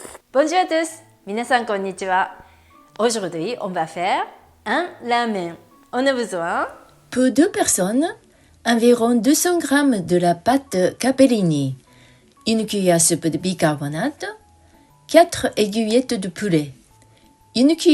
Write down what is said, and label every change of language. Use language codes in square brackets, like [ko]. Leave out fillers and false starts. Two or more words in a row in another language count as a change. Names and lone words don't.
[fr] Bonjour à tous, [ja] 皆さんこんにちは。 [fr] Aujourd'hui, on va faire un ramen. On a besoin Pour 2 personnes, environ 200 g de la pâte capellini, une cuillère à soupe de bicarbonate, 4 aiguillettes de poulet, une cuillère